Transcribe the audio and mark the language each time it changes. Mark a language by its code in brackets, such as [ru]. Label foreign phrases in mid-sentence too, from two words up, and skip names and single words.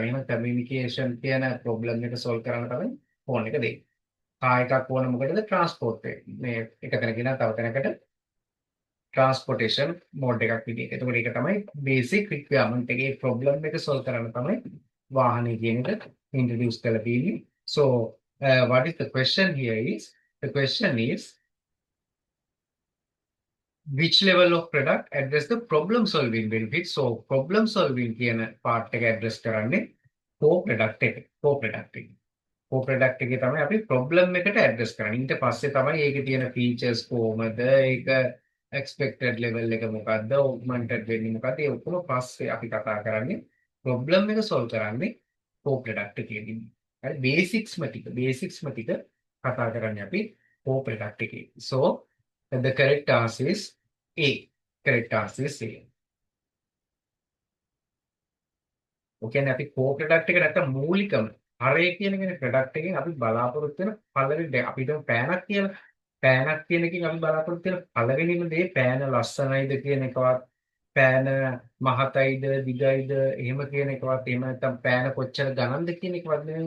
[si] එහෙනම් කමියුනිකේෂන් කියන ප්‍රොබ්ලම් එක සෝල්ව් කරන්න තමයි ෆෝන් එක දෙන්නේ. කාර් එකක් ඕනේ මොකටද? ට්‍රාන්ස්පෝර්ට් එක. මේ එක තැනකින් තව තැනකට [en] transportation mode [si] එකක් විදිහට. එතකොට ඒක තමයි [en] basic requirement [si] එකේ ප්‍රොබ්ලම් එක සෝල්ව් කරන්න තමයි වාහනේ කියන එක ඉන්ට්‍රොඩියුස් කරලා තියෙන්නේ. [en] So what is the question here is the question is which level of product address the problem solving benefit. [si] So [en] problem solving [si] කියන part එක address කරන්නේ [en] core product [si] එක. [en] core product [si] එක. [en] core product [si] එකේ තමයි අපි problem එකට address කරන්නේ. ඊට පස්සේ තමයි ඒකේ තියෙන features කොහමද, ඒක [en] expected level [si] එක මොකද්ද, augmented වෙන්නේ මොකද්ද, ඒ ඔක්කොම පස්සේ අපි කතා කරන්නේ problem එක solve කරන්නේ [en] core product [si] එකේදී. හරි basicsම ටික කතා කරන්නේ අපි [en] core product [si] එකේ. [en] So the correct answer is A. Correct answer is A. [si] ඔය කියන්නේ අපි [en] core product [si] එක නැත්තම් මූලිකම හරය කියන කෙනේ ප්‍රොඩක්ට් එකෙන් අපි බලාපොරොත්තු වෙන පළවෙනි දේ අපි හිතමු පෑනක් කියලා. පෑනක් කියන එකකින් අපි බලාපොරොත්තු වෙන පළවෙනිම දේ පෑන ලස්සනයිද කියන එකවත් පෑන මහතයිද දිගයිද එහෙම කියන එකවත් එහෙම නැත්තම් පෑන කොච්චර ගණන්ද කියන එකවත් නෙවෙයි.